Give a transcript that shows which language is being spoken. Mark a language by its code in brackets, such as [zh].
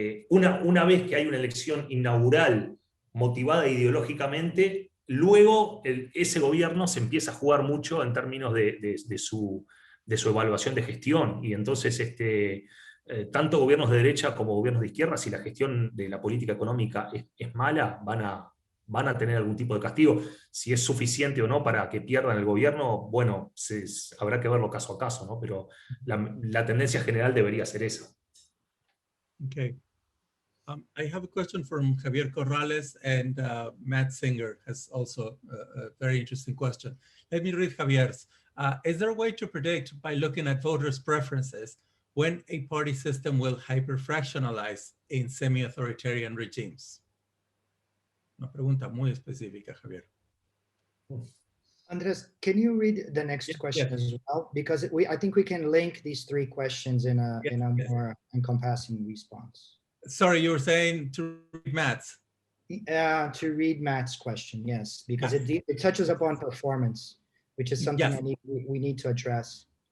[es] una vez que hay una elección inaugural motivada ideológicamente, luego ese gobierno se empieza a jugar mucho en términos de su evaluación de gestión, y entonces tanto gobiernos de derecha como gobiernos de izquierda, si la gestión de la política económica es mala, van a tener algún tipo de castigo. Si es suficiente o no para que pierdan el gobierno, bueno, habrá que verlo caso a caso, ¿no? Pero la tendencia general debería ser esa. [en] Okay. I have a question from Javier Corrales, and Matt Singer has also a very interesting question. Let me read Javier's. Is there a way to predict by looking at voters' preferences when a party system will hyper-fractionalize in semi-authoritarian regimes? [es] Una pregunta muy específica, Javier. [en] Andres, can you read the next question as well? Because I think we can link these three questions in a more encompassing response. Sorry, you were saying to read Matt's? To read Matt's question, yes, because it touches upon performance, which is something we need to address.